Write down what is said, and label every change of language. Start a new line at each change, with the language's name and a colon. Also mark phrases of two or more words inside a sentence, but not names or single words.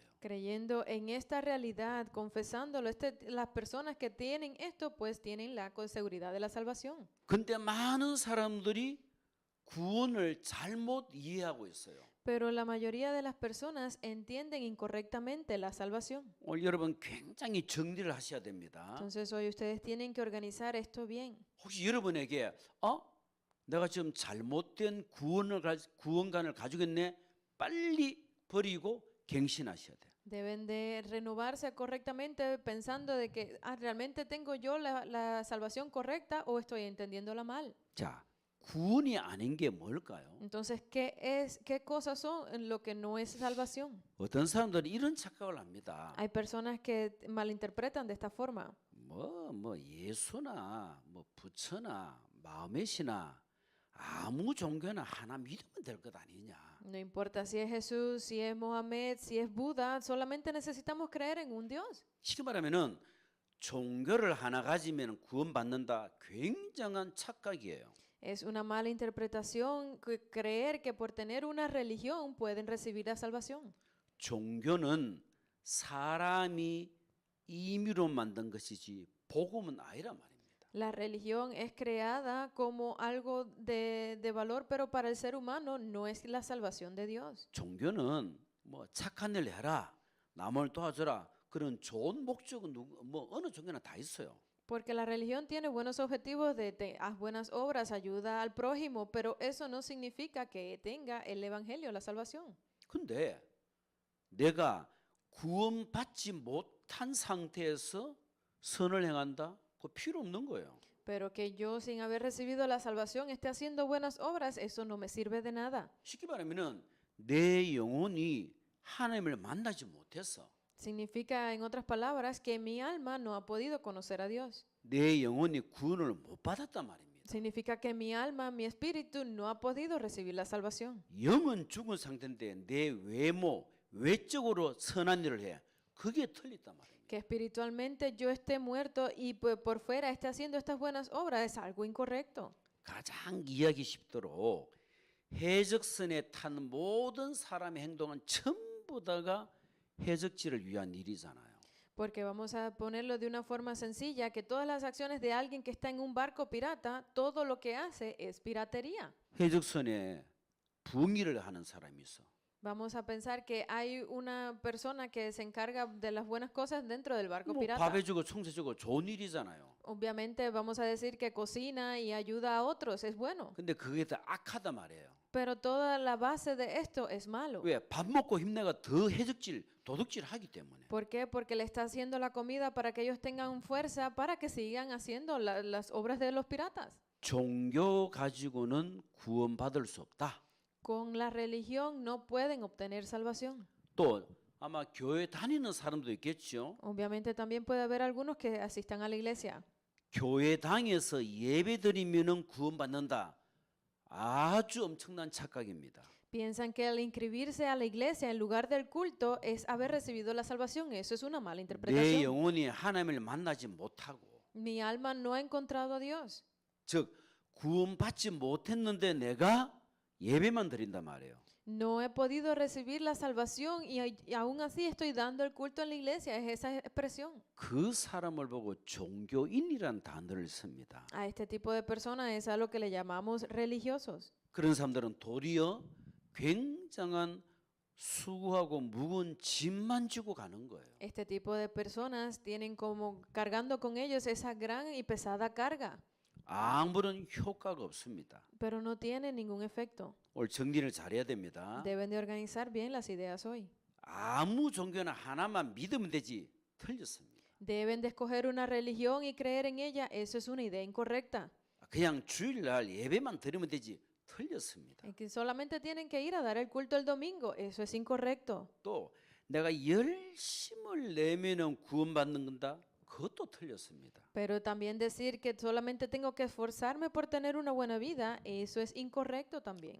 Spanish: Creyendo en esta realidad, confesándolo, las personas que tienen esto, pues tienen la seguridad de la salvación.
Korean: 근데 많은 사람들이 구원을 잘못 이해하고 있어요.
Spanish: Pero la mayoría de las personas entienden incorrectamente la salvación.
Korean: 오늘 여러분 굉장히 정리를 하셔야 됩니다.
Spanish: Entonces hoy ustedes tienen que organizar esto bien.
Korean: 혹시 여러분에게 내가 지금 잘못된 구원관을 가지고 있네. 빨리 버리고 갱신하셔야 돼요.
Spanish: Deben de renovarse correctamente pensando de que ¿realmente tengo yo la salvación correcta o estoy entendiéndola mal?
Korean: 자, 구원이 아닌 게 뭘까요?
Spanish: Entonces, ¿qué cosas son en lo que no es salvación?
Korean: 어떤 사람들은 이런 착각을 합니다.
Spanish: Hay personas que malinterpretan de esta forma.
Korean: 예수나 부처나 마음의시나 아무 종교나 하나 믿으면 될 것 아니냐.
Spanish: No importa si es Jesús, si es Mohammed, si es Buda, solamente necesitamos creer en un Dios.
Korean: 쉽게 말하면은 종교를 하나 가지면 구원받는다. 굉장한 착각이에요.
Spanish: Es una mala interpretación creer que por tener una religión pueden recibir la salvación.
Korean: 종교는 사람이 임의로 만든 것이지 복음은 아니란 말입니다.
Spanish: La religión es creada como algo de valor, pero para el ser humano no es la salvación de Dios.
Korean: 종교는 착한 일 해라, 남을 도와줘라 그런 좋은 목적은 어느 종교나 다 있어요.
Spanish: Porque la religión tiene buenos objetivos haz buenas obras, ayuda al prójimo, pero eso no significa que tenga el evangelio, la salvación.
Korean: 근데 내가 구원받지 못한 상태에서 선을 행한다? 그거 필요 없는 거예요.
Spanish: Pero que yo sin haber recibido la salvación esté haciendo buenas obras, eso no me sirve de nada.
Korean: 쉽게 말하면은 내 영혼이 하나님을 만나지 못했어.
Spanish: Significa, en otras palabras, que mi alma no ha podido conocer a Dios.
Korean: 내 영혼이 구원을 못 받았단 말입니다.
Spanish: Significa que mi alma, mi espíritu no ha podido recibir la salvación.
Korean: 영은 죽은 상태인데 내 외적으로 선한 일을 해. 그게 틀렸단 말입니다.
Spanish: Que espiritualmente yo esté muerto y por fuera esté haciendo estas buenas obras es algo incorrecto.
Korean: 가장 이해하기 쉽도록 해적선에 탄 모든 사람의 행동은 전부 다가 해적지를 위한 일이잖아요.
Spanish: Porque vamos a ponerlo de una forma sencilla, que todas las acciones de alguien que está en un barco pirata, todo lo que hace es piratería.
Korean: 해적선에 부엉이를 하는 사람이 있어.
Spanish: Vamos a pensar que hay una persona que se encarga de las buenas cosas dentro del barco pirata.
Korean: 밥 해주고 청소해주고 좋은 일이잖아요.
Spanish: Obviamente vamos a decir que cocina y ayuda a otros, es bueno.
Korean: 근데 그게 다 악하다 말이에요. Pero toda la base de esto es malo. 왜? 밥 먹고 힘내가 더 도둑질 하기 때문에.
Spanish: ¿Por qué? Porque le está haciendo la comida para que ellos tengan fuerza para que sigan haciendo las obras de los piratas.
Korean: 종교 가지고는 구원받을 수 없다.
Spanish: Con la religión no pueden obtener salvación.
Korean: 또 아마 교회 다니는 사람도 있겠죠.
Spanish: Obviamente también puede haber algunos que asistan a la iglesia.
Korean: 교회당에서 예배드리면은 구원받는다. 아주 엄청난 착각입니다.
Spanish: Piensan que al inscribirse a la iglesia en lugar del culto es haber recibido la salvación. Eso es una mala
Korean: 내
Spanish: interpretación.
Korean: 영혼이 하나님을 만나지 못하고
Spanish: Mi alma no ha encontrado a Dios.
Korean: 즉 구원받지 못했는데 내가 예배만 드린단 말이에요.
Spanish: No he podido recibir la salvación y aún así estoy dando el culto en la iglesia. Es esa expresión.
Korean: 그 사람을 보고 종교인이란 단어를 씁니다.
Spanish: A este tipo de personas es a lo que le llamamos religiosos.
Korean: 그런 사람들은 도리어 굉장한 수고하고 무거운 짐만 지고 가는 거예요.
Spanish: Este tipo de personas tienen como cargando con ellos esa gran y pesada carga,
Korean: 아무런 효과가 없습니다.
Spanish: pero no tienen ningún efecto.
Korean: 오늘 정리를 잘해야 됩니다.
Spanish: Deben de organizar bien las ideas hoy.
Korean: 아무 종교나 하나만 믿으면 되지 틀렸습니다.
Spanish: Deben de escoger una religión y creer en ella. Eso es una idea incorrecta.
Korean: 그냥 주일날 예배만 드리면 되지 틀렸습니다.
Spanish: Es que solamente tienen que ir a dar el culto el domingo. Eso es incorrecto.
Korean: 또 내가 열심을 내면은 구원받는 건다. 그것도 틀렸습니다.
Spanish: Pero también decir que solamente tengo que esforzarme por tener una buena vida, eso es incorrecto también.